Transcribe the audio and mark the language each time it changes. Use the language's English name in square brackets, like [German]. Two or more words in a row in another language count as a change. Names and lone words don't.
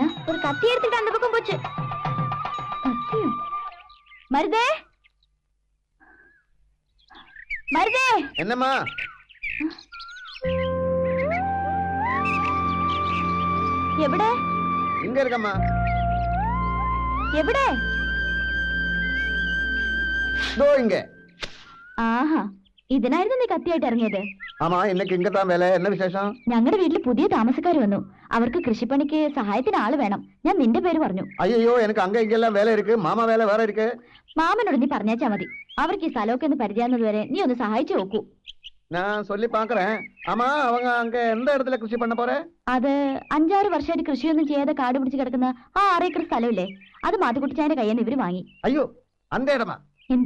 [Tamil] ஒரு கத்தி எடுத்துட்டு அந்த பக்கம் போச்சு. கத்தியா? மருதே, மருதே. என்னம்மா? [Malayalam] எവിടെ? [Tamil] இங்க இருக்கம்மா. [Malayalam] എവിടെ? [Tamil] ഇങ്ങ. [Malayalam] ആഹാ, ഇതിനായിരുന്നു നീ കത്തിയായിട്ട് ഇറങ്ങിയത്? [Tamil] ஆமா, இன்னைக்கு இங்கதான் வேலை. என்ன விசேஷம்? [Malayalam] ഞങ്ങളുടെ വീട്ടിൽ പുതിയ താമസക്കാർ വന്നു. അവർക്ക് കൃഷിപ്പണിക്ക് സഹായത്തിന് ആള് വേണം. ഞാൻ നിന്റെ പേര് പറഞ്ഞു. [Tamil] ஐயோ, எனக்கு அங்க இங்கெல்லாம் வேலை இருக்கு. மாமா வேலை வேற இருக்கு. [Malayalam] മാമനോട് നീ പറഞ്ഞാച്ചാ മതി. അവർക്ക് ഈ സ്ഥലമൊക്കെ ഒന്ന് പരിചയാകുന്നത് വരെ നീ ഒന്ന് സഹായിച്ചു നോക്കൂ. [Tamil] ഞാൻ சொல்லி பாக்குறேன். ஆமா, அவங்க அங்க எந்த இடத்துல കൃഷി பண்ண போற? [Malayalam] അത് 5-6 വർഷമായിട്ട് കൃഷിയൊന്നും ചെയ്യാതെ കാട് പിടിച്ച് കിടക്കുന്ന ആ 6 ഏക്കർ സ്ഥലമില്ലേ, അത് മാത്തുക്കുട്ടിച്ചാന്റെ കയ്യിൽ നിന്ന് ഇവര് വാങ്ങി. [Tamil] ஐயோ, அந்த இடமா? [Malayalam] എന്തേ?